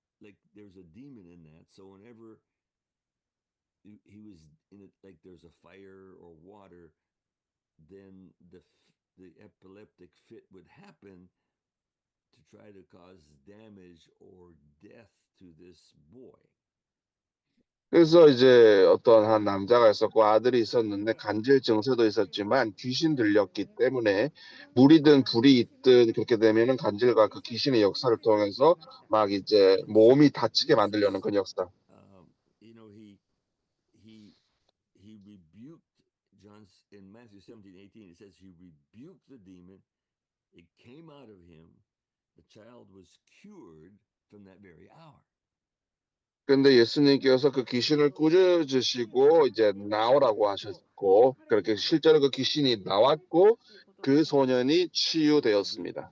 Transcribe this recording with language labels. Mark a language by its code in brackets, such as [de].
[en] like there's a demon in that. So whenever he was in it, like there's a fire or water, then the epileptic fit would happen to try to cause damage or death to this boy. [ko] 그래서 이제 어떤 한 남자가 있었고 아들이 있었는데 간질 증세도 있었지만 귀신 들렸기 때문에 물이든 불이 있든 그렇게 되면은 간질과 그 귀신의 역사를 통해서 막 이제 몸이 다치게 만들려는 그런 역사. [en] You know, he rebuked John's in Matthew 17:18. It says he rebuked the demon. It came out of him. The child was cured from that very hour. [ko] 근데 예수님께서 그 귀신을 꾸짖으시고 이제 나오라고 하셨고 그렇게 실제로 그 귀신이 나왔고 그 소년이 치유되었습니다.